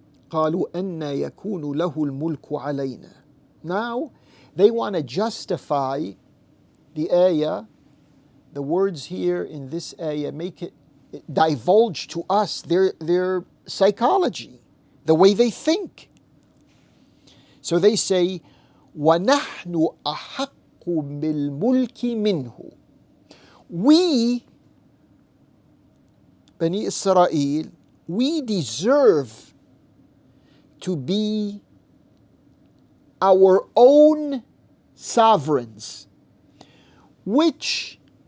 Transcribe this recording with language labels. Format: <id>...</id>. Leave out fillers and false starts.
<ar>قالوا أَنَّا يَكُونُ لَهُ الْمُلْكُ عَلَيْنَا.</ar> <en>Now, they want to justify the ayah, the words here in this ayah, make it divulge to us their psychology, the way they think. So they say,</en> <ar>وَنَحْنُ أَحَقُّ بِالْمُلْكِ مِنْهُ.</ar> <en>We, Bani Israel, we deserve to be our own sovereigns, which</en>